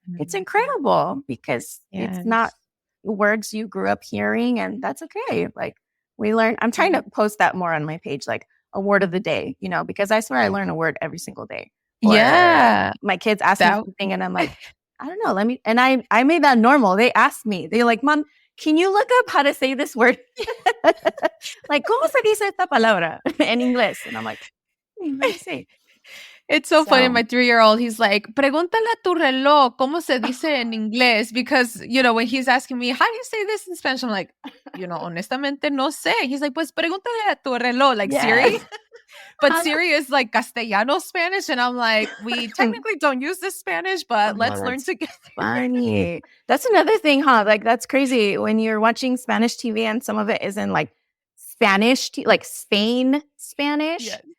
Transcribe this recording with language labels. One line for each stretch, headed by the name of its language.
English: It's incredible, because it's not words you grew up hearing, and that's okay. Like we learn, I'm trying to post that more on my page, like a word of the day, because I swear I learn a word every single day. Or Yeah. my kids ask me something and I'm like, I don't know. And I made that normal. They asked me, they're like, Mom, can you look up how to say this word?
Spanish: Like, ¿cómo se dice esta palabra en inglés?
English: And I'm like, let me see. It's so funny. My 3-year-old, he's like,
Spanish: pregúntale a tu reloj, ¿cómo se dice en inglés?
English: Because, when he's asking me, how do you say this in Spanish? I'm like,
Spanish: honestamente no sé.
English: He's like,
Spanish: pues pregúntale a tu reloj, like Siri.
English: But Siri is like Castellano Spanish. And I'm like, we technically don't use this Spanish, but let's learn together. Funny. That's another thing, huh? Like, that's crazy when you're watching Spanish TV and some of it is in like Spanish, like Spain Spanish. Yes.